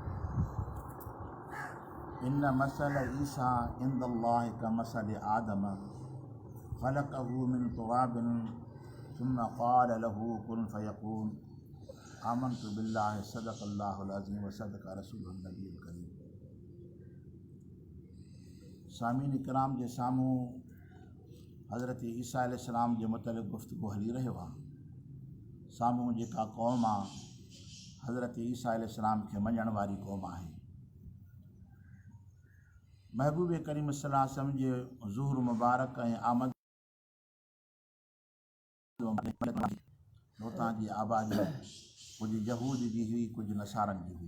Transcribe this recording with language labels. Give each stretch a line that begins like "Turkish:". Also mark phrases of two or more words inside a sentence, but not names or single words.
Arabic: إن مثل عيسى عند الله كمثل آدم خلقه من تراب ثم قال له كن فيكون. آمنت بالله صدق الله العظيم وصدق रसूलुहु النبي الكريم.
Sindhi: सामीन इकराम जे साम्हूं हज़रत ईसा अलैहिस्सलाम जे मुतलिक़ गुफ़्तगू हली रहियो आहे। साम्हूं जेका क़ौम आहे हज़रत ईसा अलैहिस्सलाम खे मञण वारी क़ौम आहे। महबूब करीम
Arabic: صلى الله عليه وسلم
Sindhi: जे ज़ुहूर मुबारक ऐं आमद हुतां जी आबादी कुझु यहूद जी हुई, कुझु नसारनि जी हुई।